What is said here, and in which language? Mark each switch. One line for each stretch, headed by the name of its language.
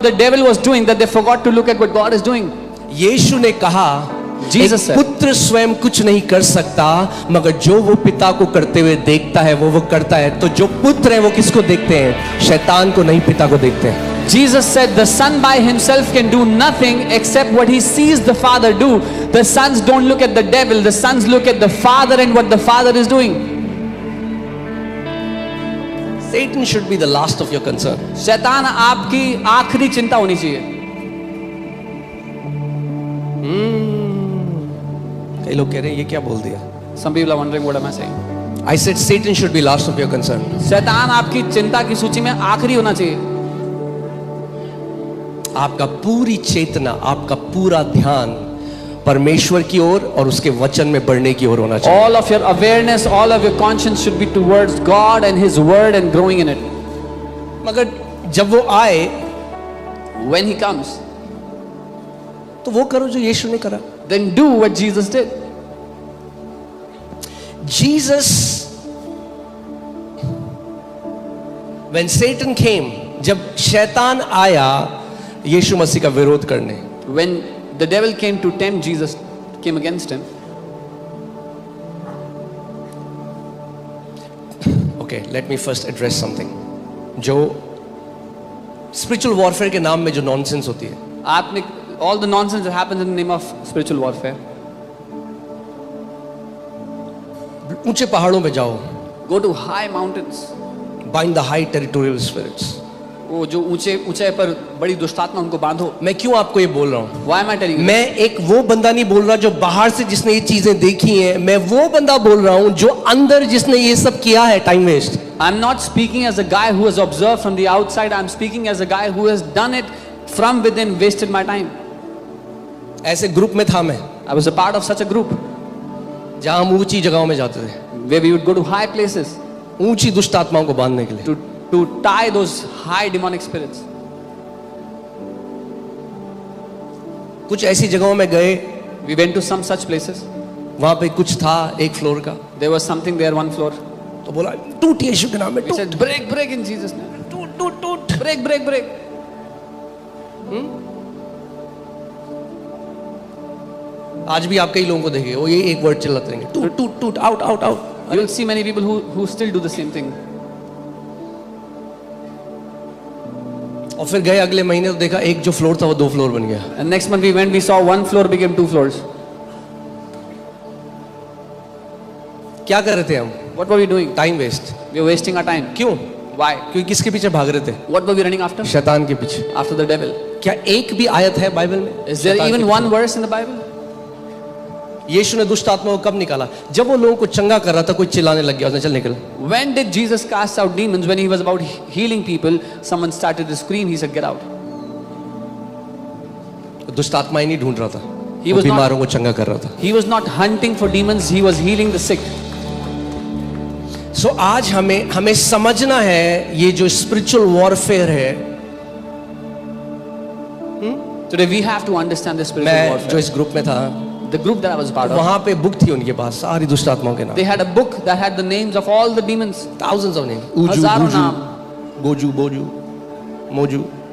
English: the devil was doing that they forgot to look at what God is doing.
Hindi: यीशु ने कहा,
English: Jesus said,
Hindi: पुत्र स्वयं कुछ नहीं कर सकता, मगर जो वो पिता को करते हुए देखता है वो करता है। तो जो पुत्र है वो किसको देखते हैं? शैतान को नहीं, पिता को देखते हैं।
English: Jesus said the son by himself can do nothing except what he sees the father do. The sons don't look at the devil, the sons look at the father and what the father is doing. Satan should be the last of your concern.
Hindi: शैतान आपकी आखिरी चिंता होनी चाहिए। कई लोग कह रहे हैं ये क्या बोल दिया?
English: Some people are wondering what am I saying? I said Satan should be last of your concern.
Hindi: शैतान आपकी चिंता की सूची में आखिरी होना चाहिए। आपका पूरी चेतना, आपका पूरा ध्यान परमेश्वर की ओर और उसके वचन में बढ़ने की ओर होना चाहिए।
English: All of your awareness, all of your conscience should be towards God and His Word and growing in it.
Hindi: मगर जब वो आए,
English: When He comes,
Hindi: तो वो करो जो यीशु ने करा।
English: then do what Jesus did. Jesus, when Satan came,
Hindi: जब शैतान आया यीशु मसीह का विरोध करने,
English: When the devil came to tempt Jesus, came against him. Okay, let me first address something.
Hindi: जो spiritual warfare के नाम में जो nonsense होती है,
English: आपने all the nonsense that happens in the name of spiritual warfare.
Hindi: ऊंचे पहाड़ों पे जाओ,
English: Go to high mountains. bind the high territorial spirits.
Hindi: वो जो ऊंचे पर बड़ी दुष्टात्मा उनको बांधो। मैं क्यों आपको ये बोल रहा हूँ?
English: Why am I telling you?
Hindi: मैं एक वो बंदा नहीं बोल रहा जो बाहर से जिसने ये चीजें देखी हैं, मैं वो बंदा बोल रहा हूँ जो अंदर जिसने ये सब किया है, time waste.
English: I'm not speaking as a guy who has observed from the outside. I'm speaking as a guy who has done it from within, wasted my time.
Hindi: ऐसे ग्रुप में था मैं,
English: I was a part of such a group
Hindi: जहाँ हम ऊंची जगहों में जाते थे,
English: where we would go to high places
Hindi: ऊंची दुष्ट आत्माओं को बांधने के लिए।
English: to tie those high demonic spirits.
Hindi: कुछ ऐसी जगहों में गए,
English: We went to some such places.
Hindi: वहां पे कुछ था एक फ्लोर का,
English: There was something there, one floor.
Hindi: तो बोला टूट यीशु के नाम में
English: We
Hindi: टूट,
English: said, break in Jesus' name.
Hindi: टूट टूट टूट।
English: Break.
Hindi: आज भी आप कई लोगों को देखेंगे वो ये एक वर्ड चिल्लाते रहेंगे, टूट टूट टूट, out out out.
English: You will see many people who still do the same thing.
Hindi: और फिर गए अगले महीने तो देखा एक जो फ्लोर था वो 2 फ्लोर बन गया।
English: And next month we went, we saw one floor became 2 floors.
Hindi: क्या कर रहे थे हम?
English: What were we doing?
Hindi: Time waste.
English: We were wasting our time.
Hindi: क्यों?
English: Why?
Hindi: क्योंकि किसके पीछे भाग रहे थे?
English: What were we running after?
Hindi: शैतान के पीछे।
English: After the devil.
Hindi: क्या एक भी आयत है बाइबल में?
English: Is there
Hindi: शैतान
English: even
Hindi: के
English: one verse in the Bible?
Hindi: यीशु ने दुष्ट आत्माओं को कब निकाला? जब वो लोगों को चंगा कर रहा था, कोई चिल्लाने लग गया, उसने चल निकल।
English: When did Jesus cast out demons? When he was about healing people, someone started to scream. He said, "Get out."
Hindi: दुष्ट आत्माएं नहीं ढूंढ रहा था,
English: He
Hindi: वो
English: was not-
Hindi: बीमारों को चंगा कर रहा था।
English: He was not hunting for demons. He was healing the sick.
Hindi: सो आज हमें समझना है ये जो स्पिरिचुअल वॉरफेयर है।
English: Today we have to understand this spiritual
Hindi: मैं जो
English: warfare.
Hindi: इस ग्रुप में था,
English: The group that I was part of,
Hindi: वहां पे बुक थी उनके पास सारी दुष्ट आत्माओं के नाम,
English: they had a book that had the names of all the demons. thousands of names, ऊजू,
Hindi: हजारों बूजू, नाम. गोजू, बोजू, मोजू।